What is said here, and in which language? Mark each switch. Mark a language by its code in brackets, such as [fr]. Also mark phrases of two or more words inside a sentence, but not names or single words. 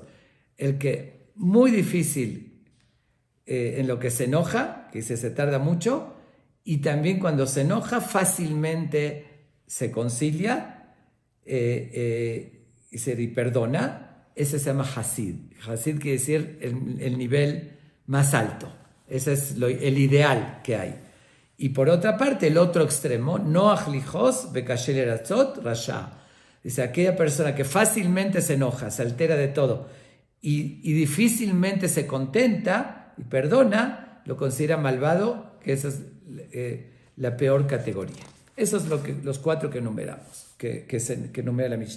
[es] El que muy difícil en lo que se enoja, que se tarda mucho, y también cuando se enoja fácilmente se concilia y se perdona. Ese se llama Hasid. Hasid quiere decir el nivel más alto. Ese es el ideal que hay. Y por otra parte, el otro extremo, [he] נוח לכעוס וקשה לרצות רשע. [es] Dice, aquella persona que fácilmente se enoja, se altera de todo y difícilmente se contenta y perdona, lo considera malvado, que esa es la peor categoría. Esos es los 4 que enumeramos, que enumera la Mishnah.